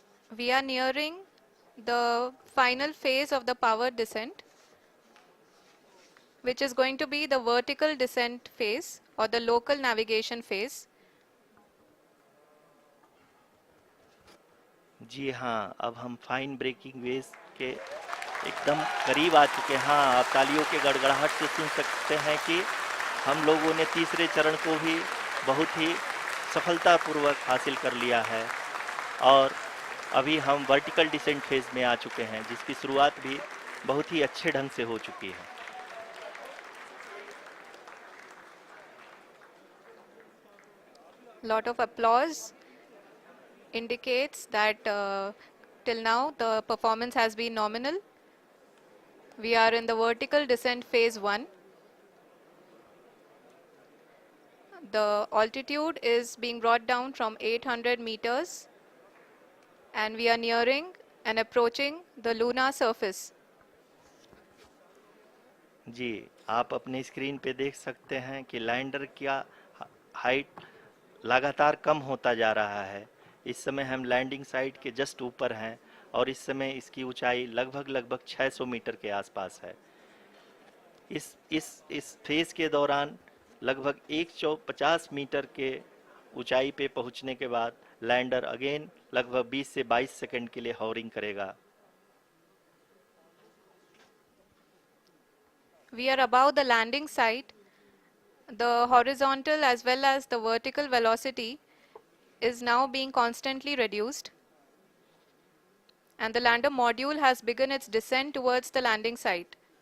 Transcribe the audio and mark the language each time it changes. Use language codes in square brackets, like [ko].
[en] We are nearing the final phase of the power descent, which is going to be the vertical descent phase or the local navigation phase. [hi] जी हाँ, अब हम fine breaking wave के एकदम करीब आ चुके हैं। हाँ, आप तालियों के गड़गड़ाहट से सुन सकते हैं कि हम लोगों ने तीसरे चरण को भी बहुत ही सफलतापूर्वक हासिल कर लिया है, और अभी हम वर्टिकल डिसेंट फेज में आ चुके हैं, जिसकी शुरुआत भी बहुत ही अच्छे ढंग से हो चुकी है। [en] Lot of applause indicates that till now the performance has been nominal. We are in the vertical descent phase 1. The altitude is being brought down from 800 meters, and we are nearing and approaching the lunar surface. [hi] जी, आप अपनी screen पे देख सकते हैं कि lander का height लगातार कम होता जा रहा है। इस समय हम लैंडिंग साइट के जस्ट ऊपर हैं, और इस समय इसकी ऊंचाई लगभग लगभग 600 मीटर के आसपास है। इस फेज के दौरान लगभग 150 मीटर के ऊंचाई पे पहुंचने के बाद लैंडर अगेन लगभग 20 से 22 सेकंड के लिए हॉवरिंग करेगा। [en] We are above the landing site. The horizontal as well as the vertical velocity is now being constantly reduced, and the lander module has begun its descent towards the landing site.